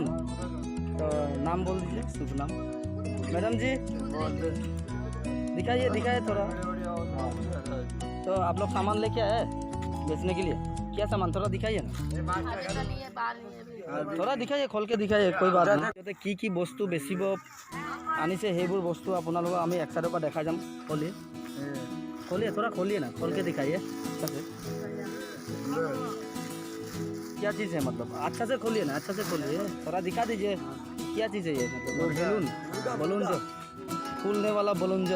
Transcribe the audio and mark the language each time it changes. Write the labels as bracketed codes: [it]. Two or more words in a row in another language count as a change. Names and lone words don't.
[hi] तो नाम बोल दीजिए, शुभ नाम। मैडम जी दिखाइए थोड़ा। हाँ। तो आप लोग सामान लेके आए बेचने के लिए? क्या सामान थोड़ा दिखाइए ना, थोड़ा दिखाइए, खोल के दिखाइए, कोई बात नहीं। [as] কি বস্তু বেচিব আনিছে সেইবোৰ বস্তু আপোনালোকক আমি এক সাইডৰ পৰা দেখাই যাম। [hi] खोलिए थोड़ा, खोलिए ना, खोल के दिखाइए। क्या चीज़ है मतलब? अच्छा से खोलिए ना, अच्छा से खोलिए, थोड़ा दिखा दीजिए क्या चीज़ है ये। मतलब बलून जो फूलने वाला बलून जो।